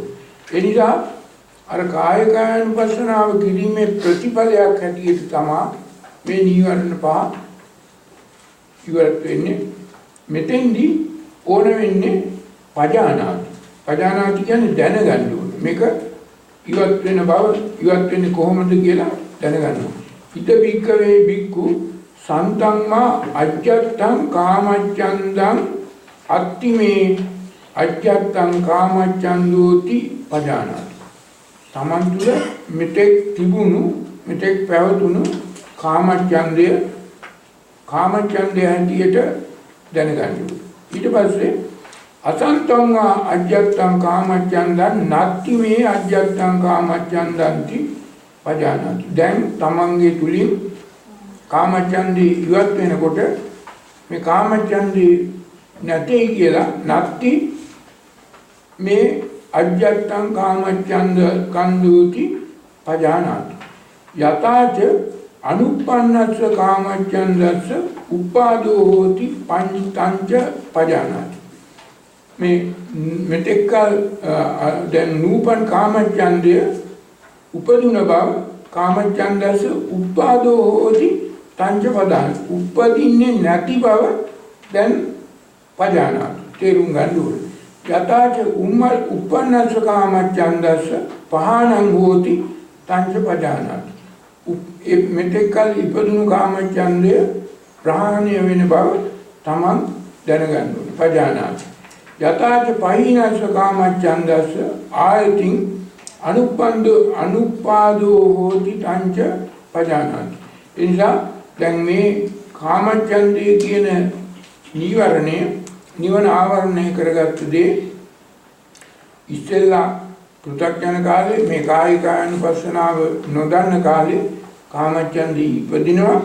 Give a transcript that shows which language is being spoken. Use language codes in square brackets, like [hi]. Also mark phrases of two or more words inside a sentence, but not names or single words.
[si] ඒ නිසා අර කායानुපස්සනාව කිරීමේ ප්‍රතිඵලයක් හැටියට තමයි මේ නීවරණ පහ ඉවත් වෙන්නේ. මෙතෙන්දී ඕන වෙන්නේ පජානාති. පජානාති කියන්නේ දැනගන්න ඕන. මේක ඉවත් වෙන බව, ඉවත් වෙන්නේ කොහොමද කියලා දැනගන්න. [pi] හිත බික්කවේ බික්කු සන්තම්මා අජ්ජත්තං කාමච්ඡන්දං අත්තිමේ අජ්ජත්තං කාමච්ඡන්දෝති පජානාති. [si] තමන් තුළ මෙතෙක් තිබුණු, මෙතෙක් පැවතුණු කාමච්ඡන්දය හැටියට දැනගන්න. [pi] ඊට පස්සේ අසන්තං අජ්ජත්තං කාමච්ඡන්දං නත්ති මේ අජ්ජත්තං කාමච්ඡන්දන්ති පජානාති. [si] දැන් තමන්ගේ තුලින් කාමච්ඡන්දේ ඉවත් වෙනකොට මේ කාමච්ඡන්දේ නැtei කියලා [pi] නත්ති මේ අජ්ජත්තං කාමච්ඡන්ද කන්දුති පජානාති. යතාච අනුප්පන්නස්ස කාමච්ඡන්දස්ස උපාදෝ හෝති පංචංච පජානාති. [si] මේ මෙතෙක්කල් දැන් නූපන් කාමච්ඡන්දය උපදුන බව [pi] කාමච්ඡන්දස්ස උපාදෝ හෝති තංච පදානාති. [si] උපදින්නේ නැති බව දැන් පජානාති. තේරුම් ගන්න ඕනේ. [pi] යතාච උප්පන්නස්ස කාමච්ඡන්දස්ස පහානං හෝති තංච පජානාති. [si] මෙතෙක්කල් ඉපදුණු කාමච්ඡන්දය ප්‍රහාණය වෙන බව තමන් දැනගන්න ඕනේ. පජානාති. [pi] යතාච පහිනස්ස කාමච්ඡන්දස්ස ආයතින් අනුපාදෝ හෝති තංච පජානාති. [si] එනිසා දැන් මේ කාමච්ඡන්දය කියන නීවරණය, නිවන ආවරණය කරගත්ත දේ ඉස්සෙල්ලා පෘථග්ජන කාලේ මේ කායිකානුපස්සනාව නොදන්න කාලේ කාමච්ඡන්දේ ඉපදිනවා.